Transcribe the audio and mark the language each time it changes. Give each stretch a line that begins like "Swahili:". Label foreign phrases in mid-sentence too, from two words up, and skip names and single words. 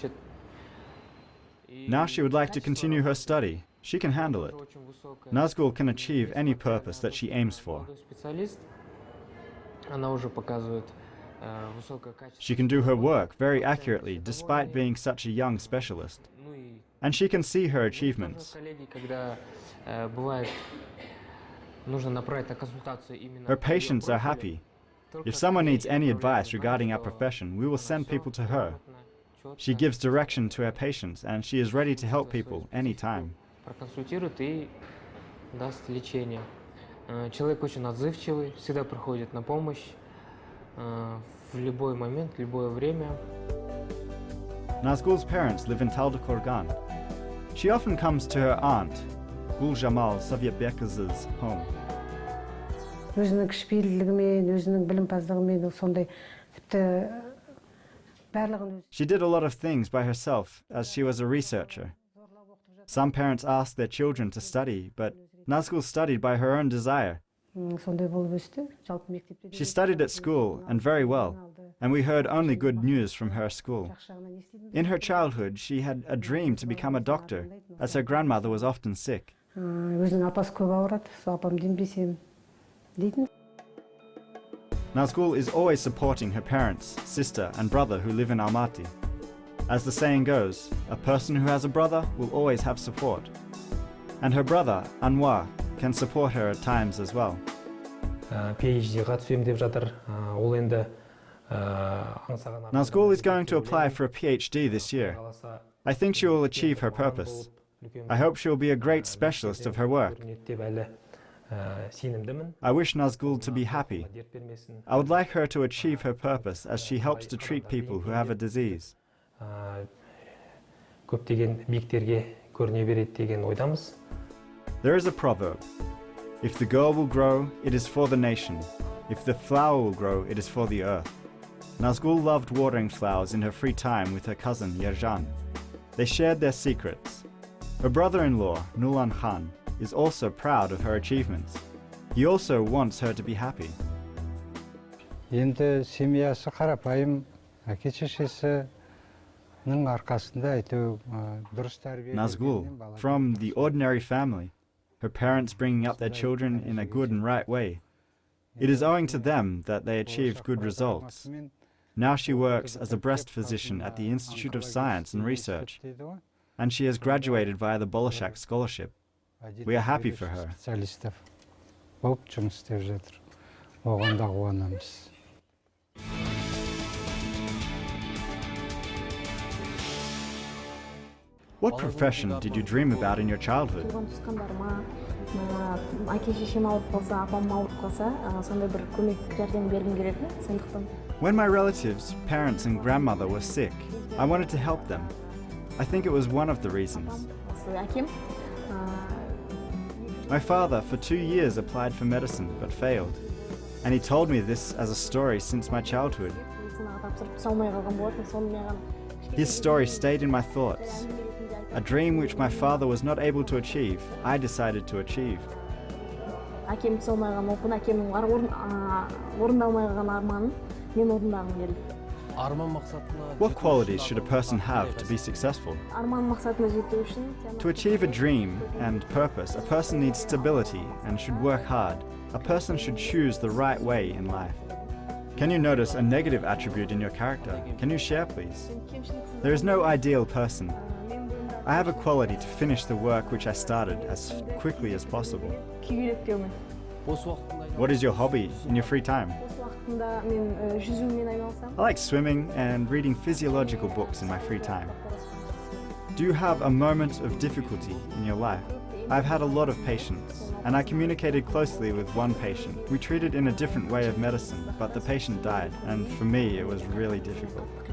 English: Now she would like to continue her study She can handle it.
Russian: Очень высокая.
English: Nazgul can achieve any purpose that she aims for.
Russian: Молодой специалист. Она уже показывает высокое качество.
English: She can do her work very accurately despite being such a young specialist.
Russian: Ну и
English: And she can see her
Russian: у
English: achievements.
Russian: коллеги, когда бывает нужно направить на консультацию именно
English: Her
Russian: по её
English: patients are
Russian: профилю,
English: happy.
Russian: только
English: If someone needs
Russian: коллеги
English: any
Russian: направляют,
English: advice regarding our
Russian: что
English: profession, we will
Russian: она
English: send
Russian: всё
English: people to her.
Russian: грамотно,
English: She
Russian: чётко,
English: gives direction to her patients and she is ready to help people anytime.
Russian: проконсультирует и даст лечение. Человек очень отзывчивый, всегда приходит на помощь в любой момент, в любое время.
English: Nazgul's parents live in Taldykorgan. She often comes to her aunt, Gul Jamal Sovyetbekaz's home.
Kazakh: Өзінің кішіпейілдігімен, өзінің білімпаздығымен сондай тіпті барлығын өзі.
English: She did a lot of things by herself as she was a researcher. Some parents asked their children to study, but Nazgul studied by her own desire.
Kazakh: Сондай болып өсті. Жалпы мектепте де
English: She studied at school and very well, and we heard only good news from her school. In her childhood, she had a dream to become a doctor, as her grandmother was often sick.
Kazakh: Өзінің апасы көп ауырады, сол апам дембесем дейтін.
English: Nazgul is always supporting her parents, sister, and brother who live in Almaty. As the saying goes, a person who has a brother will always have support. And her brother, Anwar, can support her at times as well.
Kazakh: PhD-ға түсем деп жатыр. Ол енді
English: Nazgul is going to apply for a PhD this year. I think she will achieve her purpose. I hope she will be a great specialist of her work. I wish Nazgul to be happy. I would like her to achieve her purpose as she helps to treat people who have a disease.
Kazakh: Көптеген биіктерге көріне береді деген ойдамыз.
English: There is a proverb. If the girl will grow, it is for the nation. If the flower will grow, it is for the earth. Nazgul loved watering flowers in her free time with her cousin Yerjan. They shared their secrets. Her brother-in-law, Nulan Khan, is also proud of her achievements. He also wants her to be happy.
Kazakh: енді семьясы қарапайым, әке-шешесінің арқасында әйтеу дұрыс тәрбие.
English: Nazgul, from the ordinary family, her parents bringing up their children in a good and right way. It is owing to them that they achieved good results. Now she works as a breast physician at the Institute of Science and Research, and she has graduated via the Bolshak Scholarship. We are happy for her.
Kazakh: Специалистов болып жұмыс істеп жатыр. Оған да қуанамыз.
English: What profession did you dream about in your childhood?
Kazakh: Туысқандарыма, әке-шешем ауырып қалса, апам ауырып қалса, сондай бір көмек жәрдем бергім келетін. Сондықтан
English: When my relatives, parents and grandmother were sick, I wanted to help them. I think it was one of the reasons.
Kazakh: әкем
English: My father for 2 years applied for medicine but failed. And he told me this as a story since my childhood.
Kazakh: медицинаға тапсырып түсе алмай қалған болатын. Соны маған
English: His story stayed in my thoughts. A dream which my father was not able to achieve, I decided to achieve.
Kazakh: әкем түсе алмай қалған оқуын, әкемнің орындалмай қалған арманын мен орындағым келді.
English: What qualities should a person have to be successful?
Kazakh: Арман мақсатына жету үшін
English: To achieve a dream and purpose, a person needs stability and should work hard. A person should choose the right way in life. Can you notice a negative attribute in your character? Can you share, please? There is no ideal person. I have a quality to finish the work which I started as quickly as possible.
Kazakh: күй үйретпеумен.
English: What is your hobby in your free time?
Kazakh: Осы уақытында мен жүзумен айналысамын.
English: I like swimming and reading physiological books in my free time. Do you have a moment of difficulty in your life? I've had a lot of patients, and I communicated closely with one patient. We treated in a different way of medicine, but the patient died, and for me it was really difficult.